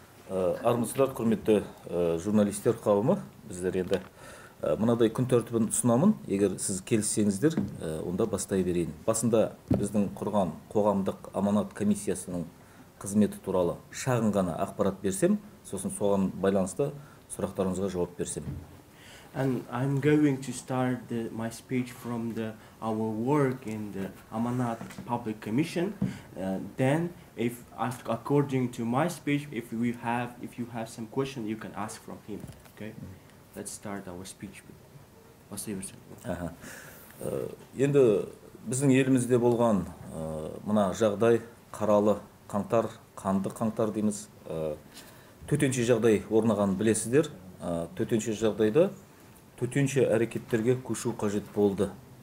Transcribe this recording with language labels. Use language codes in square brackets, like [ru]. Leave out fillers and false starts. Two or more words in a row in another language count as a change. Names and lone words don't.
[kk] Армысыздар, құрметті журналистер қауымы. Біздер енді мынадай күн тәртібін ұсынамын. Егер сіз келіссеңіздер, онда бастай берейін. Басында біздің құрған қоғамдық аманат комиссиясының қызметі туралы шағын ғана ақпарат берсем, сосын соған байланысты сұрақтарыңызға жауап берсем. [en] And I'm going to start my speech from our work in the Amanat Public Commission. Then, according to my speech, if you have some question, you can ask from him. Okay? Let's start our speech. [kk] Енді біздің елімізде болған мына жағдай қаралы қаңтар, қанды қаңтар дейміз. Төтенше жағдай орнаған білесіздер. Төтенше жағдайда төтенше әрекеттерге көшу қажет болды.